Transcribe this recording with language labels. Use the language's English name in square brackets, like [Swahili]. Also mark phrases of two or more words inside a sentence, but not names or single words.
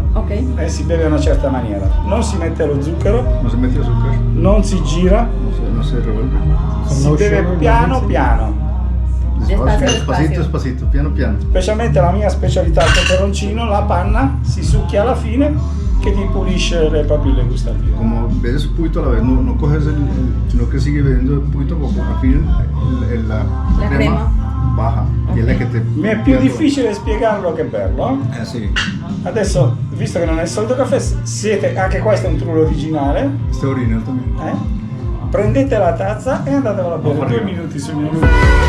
[Italian] Ok. e si beve in una certa maniera. Non si mette lo zucchero, [Spanish] No se mete azúcar, [Italian] non si gira, [Spanish] no se revuelve. [Italian] si [Spanish] no [Italian] beve [English] sugar, [Italian] piano [Spanish] no [Italian] piano. [Spanish] Despacito, despacito, [Italian] piano piano. Specialmente la mia specialità, il peperoncino, la panna si succhia alla fine che ti pulisce le papille gustative. [Spanish] Como bebes un poquito a la vez, no coges sino que sigue bebiendo un poquito poco. Al fin la crema baja, y es la que te... [Italian] Mi è più difficile spiegarlo che berlo. Sì. Adesso, visto che non è il solito caffè, siete, anche questo è un trullo originale. [Spanish] Este original también. [Italian] Prendete la tazza e andatevela a bere. 2 minuti sul mio numero.